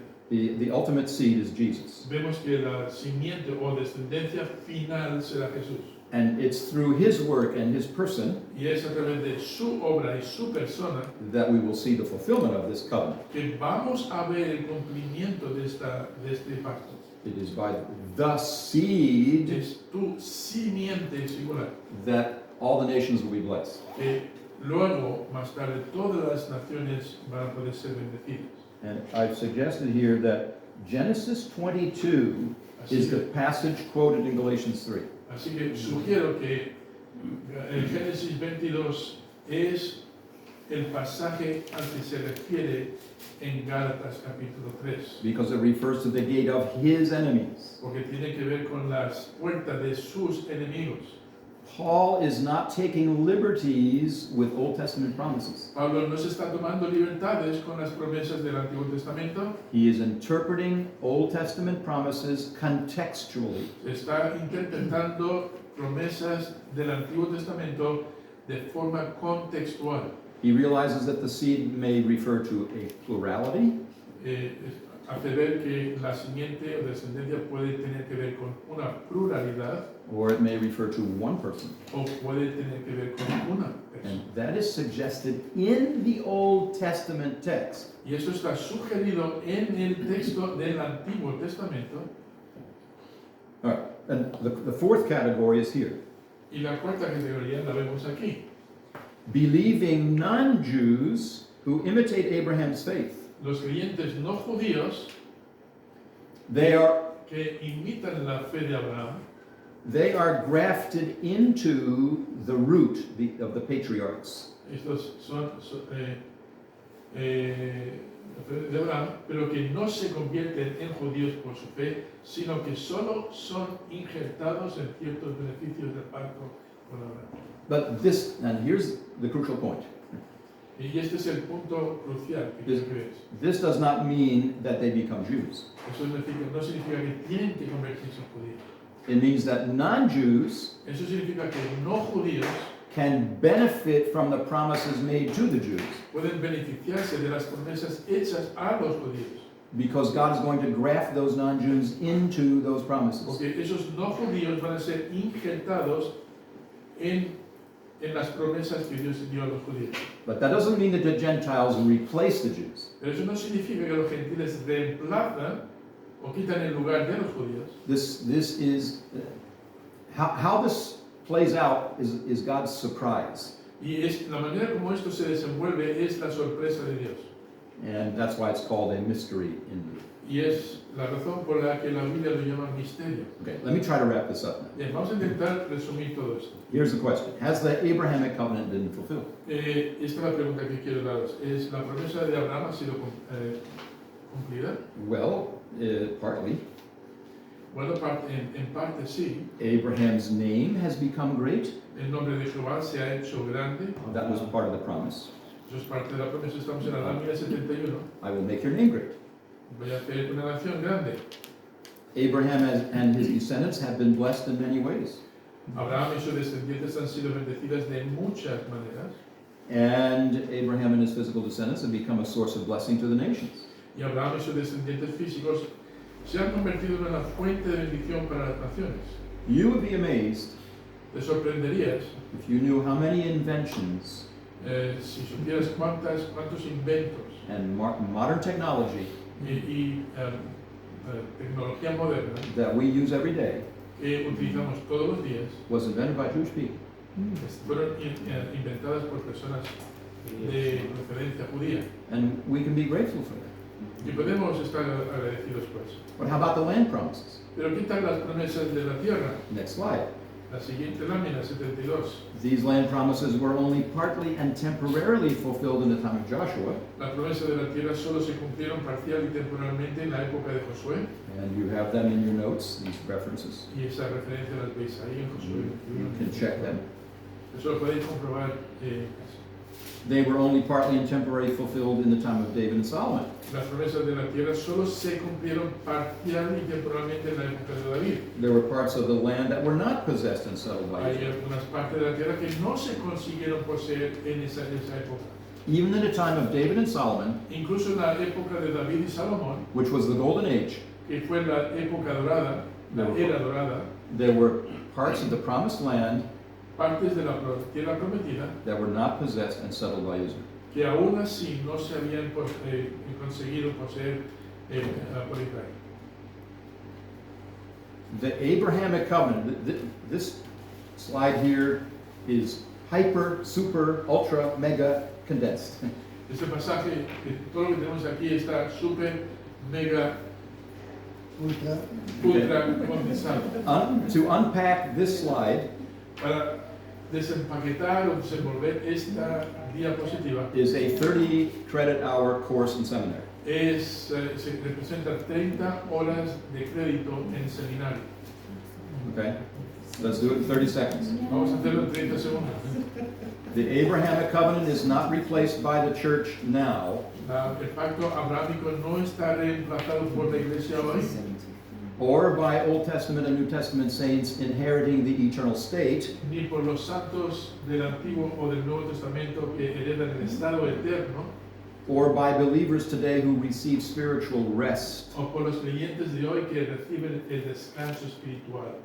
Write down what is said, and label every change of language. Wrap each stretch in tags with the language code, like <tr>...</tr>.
<en>The ultimate seed is Jesus.</en> <es>vemos que la simiente o descendencia final será Jesús.</es> <en>And it's through his work and his person</en> <es>Y es a través de su obra y su persona</es> <en>that we will see the fulfillment of this covenant.</en> <es>que vamos a ver el cumplimiento de este pacto.</es> <en>It is by the seed</en> <es>Es tu simiente singular.</es> <en>that all the nations will be blessed.</en> <es>Que luego, más tarde, todas las naciones van a poder ser bendecidas.</es> <en>And I've suggested here that Genesis 22 is the passage quoted in Galatians 3.</en> <es>Así que sugiero que el Génesis 22 es el pasaje al que se refiere en Gálatas capítulo 3.</es> <en>Because it refers to the gate of his enemies.</en> <es>Porque tiene que ver con las puertas de sus enemigos.</es> <en>Paul is not taking liberties with Old Testament promises.</en> <es>Pablo no se está tomando libertades con las promesas del Antiguo Testamento.</es> <en>He is interpreting Old Testament promises contextually.</en> <es>Se está interpretando promesas del Antiguo Testamento de forma contextual.</es> <en>He realizes that the seed may refer to a plurality,</en> <es>Hace ver que la simiente o descendencia puede tener que ver con una pluralidad</es> <en>or it may refer to one person.</en> <es>o puede tener que ver con una persona.</es> <en>And that is suggested in the Old Testament text.</en> <es>Y eso está sugerido en el texto del Antiguo Testamento.</es> <en>All right, and the fourth category is here.</en> <es>Y la cuarta categoría la vemos aquí.</es> <en>Believing non-Jews who imitate Abraham's faith.</en> <es>Los creyentes no judíos</es> <en>They are</en> <es>que imitan la fe de Abraham,</es> <en>grafted into the root of the patriarchs.</en> <es>estos son de Abraham, pero que no se convierten en judíos por su fe, sino que solo son injertados en ciertos beneficios del pacto con Abraham.</es> <en>But this, and here's the crucial point.</en> <es>Y este es el punto crucial que quiero que veas.</es> <en>This does not mean that they become Jews.</en> <es>Eso no significa que tienen que convertirse en judíos.</es> <en>It means that non-Jews</en> <es>Eso significa que no judíos</es> <en>can benefit from the promises made to the Jews</en> <es>pueden beneficiarse de las promesas hechas a los judíos.</es> <en>because God is going to graft those non-Jews into those promises.</en> <es>Porque esos no judíos van a ser injertados en las promesas que Dios dio a los judíos.</es> <en>But that doesn't mean that the Gentiles replace the Jews.</en> <es>Pero eso no significa que los gentiles reemplazan o quitan el lugar de los judíos.</es> <en>This is how this plays out is God's surprise.</en> <es>Y la manera como esto se desenvuelve es la sorpresa de Dios.</es> <en>And that's why it's called a mystery in me.</en> <es>Y es la razón por la que la Biblia lo llama misterio.</es> <en>Okay, let me try to wrap this up now.</en> <es>Bien, vamos a intentar resumir todo esto.</es> <en>Here's the question. Has the Abrahamic Covenant been fulfilled?</en> <es>Esta es la pregunta que quiero daros. ¿Es la promesa de Abraham ha sido cumplida?</es> <en>Well, partly.</en> <es>Bueno, en parte sí.</es> <en>Abraham's name has become great.</en> <es>El nombre de Jehová se ha hecho grande.</es> <en>That was part of the promise.</en> <es>Eso es parte de la promesa. Estamos en Adán 71.</es> <en>I will make your name great.</en> <es>Voy a hacer una nación grande.</es> <en>Abraham and his descendants have been blessed in many ways.</en> <es>Abraham y sus descendientes han sido bendecidas de muchas maneras.</es> <en>And Abraham and his physical descendants have become a source of blessing to the nations.</en> <es>Y Abraham y sus descendientes físicos se han convertido en una fuente de bendición para las naciones.</es> <en>You would be amazed</en> <es>Te sorprenderías</es> <en>if you knew how many inventions</en> <es>si supieras cuántos inventos</es> <en>and modern technology</en> <es>y tecnología moderna</es> <en>that we use every day</en> <es>que utilizamos todos los días</es> <en>was invented by Jewish people.</en> <es>fueron inventadas por personas de procedencia judía.</es> <en>And we can be grateful for that.</en> <es>Y podemos estar agradecidos por eso.</es> <en>But how about the land promises?</en> <es>Pero ¿qué tal las promesas de la tierra?</es> <en>Next slide.</en> <es>La siguiente lámina, 72.</es> <en>These land promises were only partly and temporarily fulfilled in the time of Joshua.</en> <es>La promesa de la tierra solo se cumplieron parcial y temporalmente en la época de Josué.</es> <en>And you have them in your notes, these references.</en> <es>Y esa referencia las veis ahí en Josué.</es> <en>You can check them.</en> <es>Eso lo podéis comprobar en casa.</es> <en>They were only partly and temporarily fulfilled in the time of David and Solomon.</en> <es>Las promesas de la tierra solo se cumplieron parcial y temporalmente en la época de David.</es> <en>There were parts of the land that were not possessed and settled by</en> <es>Hay</es> <en>Israel.</en> <es>algunas partes de la tierra que no se consiguieron poseer en esa época.</es> <en>Even in the time of David and Solomon,</en> <es>Incluso en la época de David y Salomón,</es> <en>which was the golden age,</en> <es>que fue la época dorada, la era dorada,</es> <en>there were parts of the promised land</en> <es>partes de la tierra prometida</es> <en>that were not possessed and settled by Israel.</en> <es>que aún así no se habían conseguido poseer por Israel.</es> <en>The Abrahamic Covenant, this slide here is hyper, super, ultra, mega condensed.</en> <es>Este pasaje, todo lo que tenemos aquí está súper, mega, ultra condensado.</es> <en>To unpack this slide</en> <es>Para desempaquetar o desenvolver esta diapositiva,</es> <en>is a 30 credit hour course in seminary.</en> <es>se representa 30 horas de crédito en seminario.</es> <en>Okay? Let's do it in 30 seconds.</en> <es>Vamos a hacerlo en 30 segundos.</es> <en>The Abrahamic Covenant is not replaced by the church now,</en> <es>El pacto abrahámico no está reemplazado por la iglesia hoy,</es> <en>or by Old Testament and New Testament saints inheriting the eternal state,</en> <es>ni por los santos del Antiguo o del Nuevo Testamento que heredan el estado eterno,</es> <en>or by believers today who receive spiritual rest,</en> <es>o por los creyentes de hoy que reciben el descanso espiritual,</es>